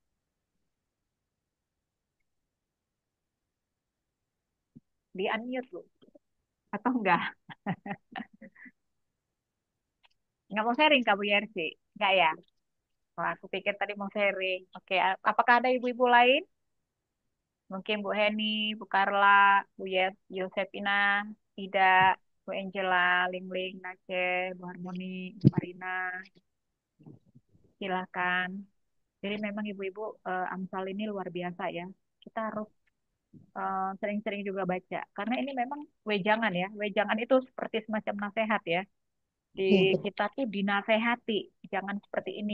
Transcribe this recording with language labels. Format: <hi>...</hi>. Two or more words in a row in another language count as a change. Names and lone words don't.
<id>Di unmute Bu. Atau enggak? Enggak mau sharing Kak Bu Yersi? Enggak ya? Wah, aku pikir tadi mau sharing. Oke, apakah ada ibu-ibu lain? Mungkin Bu Heni, Bu Karla, Bu Yosepina, Ida, Bu Angela, Lingling, Nace, Bu Harmoni, Bu Marina. Silakan. Jadi memang ibu-ibu Amsal ini luar biasa ya. Kita harus sering-sering juga baca. Karena ini memang wejangan ya. Wejangan itu seperti semacam nasihat ya. Di kita tuh dinasehati. Jangan seperti ini.</id>